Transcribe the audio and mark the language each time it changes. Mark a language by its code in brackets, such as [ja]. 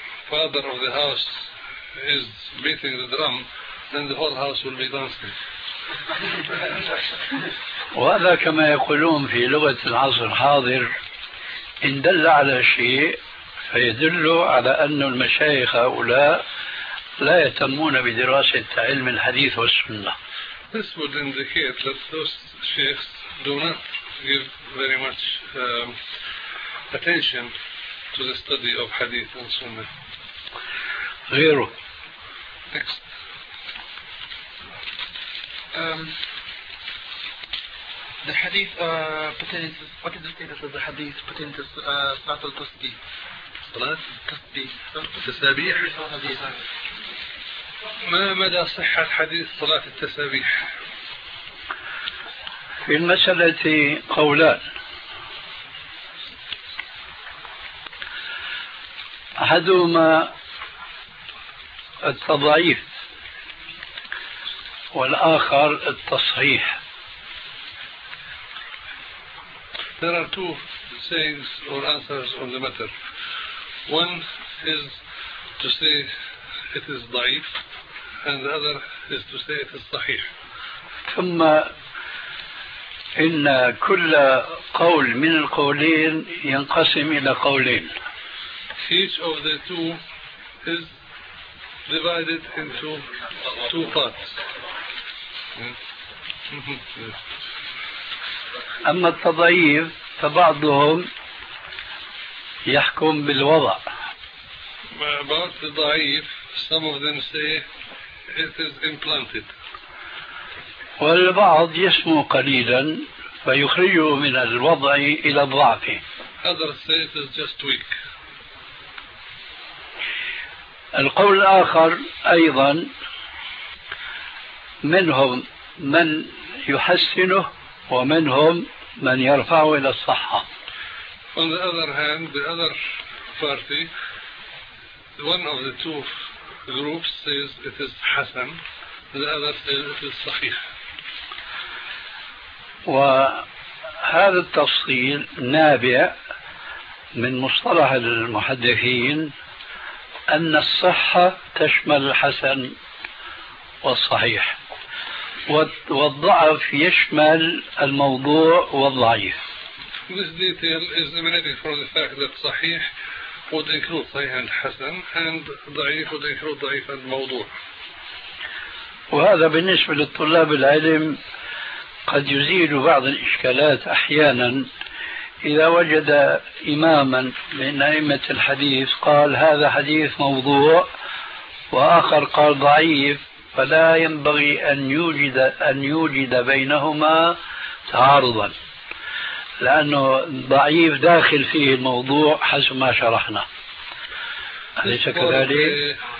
[en] Father of the house is beating the drum, then the whole house will be dancing. [ar] وهذا كما يقولون في لغة العصر الحاضر إن دل على شيء فيدل على أن المشايخ هؤلاء لا يهتمون بدراسة علم الحديث والسنة. [en] This would indicate that those sheikhs do not give very much attention to the study of hadith and sunnah. [ar] غيره. [en] The hadith pertains. What is the status of the hadith pertaining to salat al tasbih? Salat tasbih. [ar] ما مدى صحة حديث صلاة التسابيح؟ في المسألة قولان. أحدهما التضعيف والآخر التصحيح. [en] There are two sayings or answers on the matter. One is to say it is ضعيف and the other is to say it is صحيح. [ar] ثم إن كل قول من القولين ينقسم إلى قولين. [en] Each of the two is divided into two parts. [ar] أما التضعيف فبعضهم يحكم بالوضع. [en] About the ضعيف, some of them say it is implanted. [ar] والبعض يسمو قليلا فيخرجه من الوضع إلى الضعف. [en] Other state is just weak. [ar] القول الآخر أيضا منهم من يحسنه ومنهم من يرفعه إلى الصحة. [en] On the other hand, the other party, one of the two groups says it is حسن, the other says it is صحيح. [ar] وهذا التفصيل نابع من مصطلح المحدثين أن الصحة تشمل الحسن والصحيح والضعف يشمل الموضوع والضعيف. [en] This detail is emanating from the fact that صحيح would include [ar] صحيح الحسن [en] and ضعيف would include [ar] ضعيف الموضوع. وهذا بالنسبة للطلاب العلم قد يزيل بعض الإشكالات أحيانا إذا وجد إماما من أئمة الحديث قال هذا حديث موضوع وآخر قال ضعيف، فلا ينبغي أن يوجد بينهما تعارضا، لأنه ضعيف داخل فيه الموضوع حسب ما شرحنا، أليس كذلك؟